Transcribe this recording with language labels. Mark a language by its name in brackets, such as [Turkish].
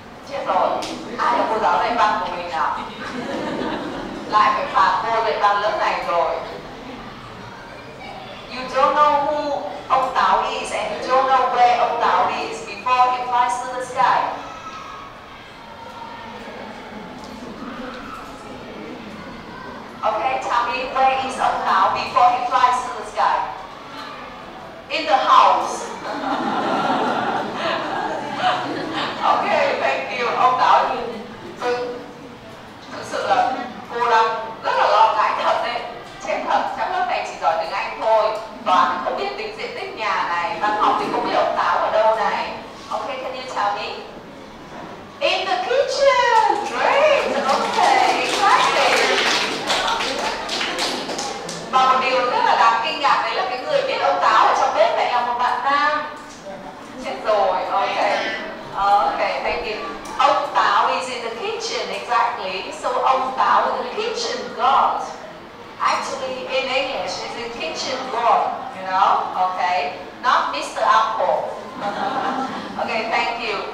[Vietnamese] Chết rồi, ai là cô giáo dạy văn của mình nào? Lại phải phạt cô dạy văn lớp này rồi. [English] You don't know who ông Táo is and you don't know where ông Táo is before he flies to the sky. Okay, tell me where is ông Táo before he flies to the sky? In the house. Okay, thank you. [Vietnamese] Ông Táo thực sự là cô đang rất là lo ngại thật đấy. Chết thật, trong lớp này chỉ giỏi tiếng Anh thôi. Toán không biết tính diện tích nhà này, văn học thì không biết ông Táo ở đâu này. [English] Okay, can you tell me? In the kitchen. Great. Okay, exactly. [Vietnamese] Và một điều rất là đáng kinh ngạc đấy là cái người biết ông Táo ở trong bếp lại là một bạn nam. Chết rồi. [English] Okay. Okay, thank you. Ông Táo is in the kitchen, exactly. So ông Táo is the kitchen god. Actually, in English, it's the kitchen god, you know? Okay, not Mr. Apple. Okay, thank you.